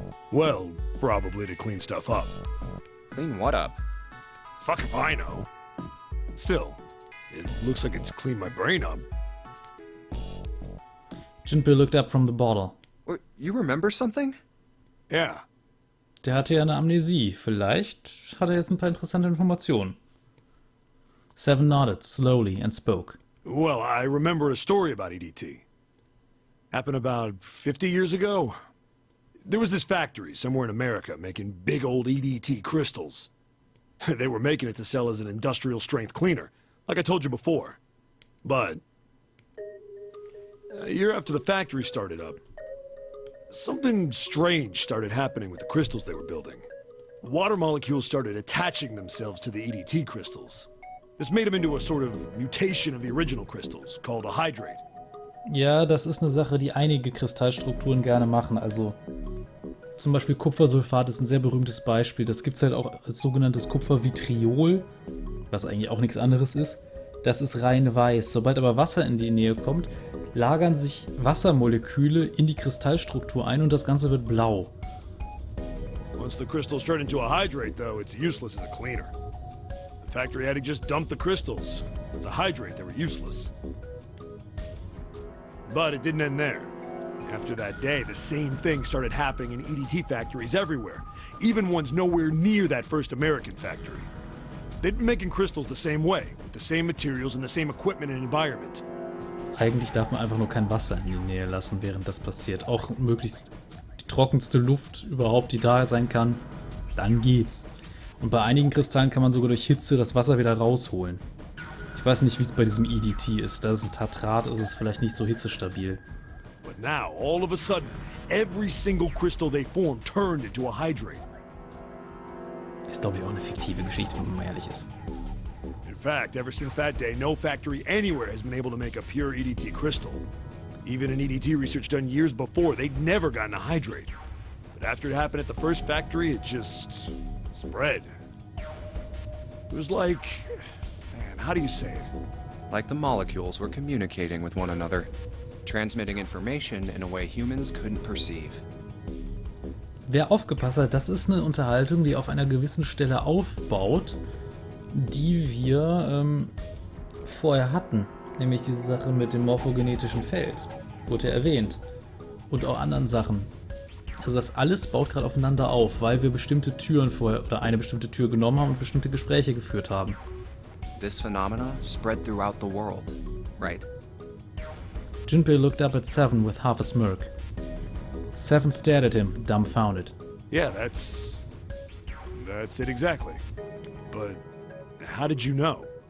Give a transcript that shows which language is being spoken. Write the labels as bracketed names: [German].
[English] Well, probably to clean stuff up. Clean what up? Fuck if I know. Still, it looks like it's cleaned my brain up. Junpei looked up from the bottle. What, you remember something? Yeah. [German] Der hatte ja eine Amnesie. Vielleicht hat er jetzt ein paar interessante Informationen. [English] Seven nodded slowly and spoke. Well, I remember a story about EDT. Happened about 50 years ago. There was this factory somewhere in America making big old EDT crystals. They were making it to sell as an industrial strength cleaner, like I told you before. But a year after the factory started up, something strange started happening with the crystals they were building. Water molecules started attaching themselves to the EDT crystals. This made them into a sort of mutation of the original crystals, called a hydrate. [German] Ja, das ist eine Sache, die einige Kristallstrukturen gerne machen. Also zum Beispiel Kupfersulfat ist ein sehr berühmtes Beispiel. Das gibt es halt auch als sogenanntes Kupfervitriol, was eigentlich auch nichts anderes ist. Das ist rein weiß. Sobald aber Wasser in die Nähe kommt, lagern sich Wassermoleküle in die Kristallstruktur ein und das Ganze wird blau. [English] Once the crystals turn into a hydrate, though, it's useless as a cleaner. The factory had to just dump the crystals. As a hydrate, they were useless. But it didn't end there. After that day, the same thing started happening in EDT factories everywhere, even ones nowhere near that first American factory. They'd been making crystals the same way, with the same materials and the same equipment and environment. [German] Eigentlich darf man einfach nur kein Wasser in die Nähe lassen, während das passiert. Auch möglichst die trockenste Luft überhaupt, die da sein kann, dann geht's. Und bei einigen Kristallen kann man sogar durch Hitze das Wasser wieder rausholen. Ich weiß nicht, wie es bei diesem EDT ist. Da es ein Tartrat ist, es vielleicht nicht so hitzestabil. [English] But now, all of a sudden, every single crystal they formed turned into a hydrate. [German] Ist, glaube ich, auch eine fiktive Geschichte, wenn man mal ehrlich ist. [English] In fact, ever since that day, no factory anywhere has been able to make a pure EDT crystal. Even in EDT research done years before, they'd never gotten a hydrate. But after it happened at the first factory, it just spread. It was like, man, how do you say it? like the molecules were communicating with one another, transmitting information in a way humans couldn't perceive. [German] Wer aufgepasst hat, das ist eine Unterhaltung, die auf einer gewissen Stelle aufbaut, die wir vorher hatten. Nämlich diese Sache mit dem morphogenetischen Feld. Wurde ja erwähnt. Und auch anderen Sachen. Also das alles baut gerade aufeinander auf, weil wir bestimmte Türen vorher oder eine bestimmte Tür genommen haben und bestimmte Gespräche geführt haben. [English] This phenomena spread throughout the world, right? Junpei looked up at Seven with half a smirk. Seven stared at him, dumbfounded. Yeah, that's it exactly. But how did you know?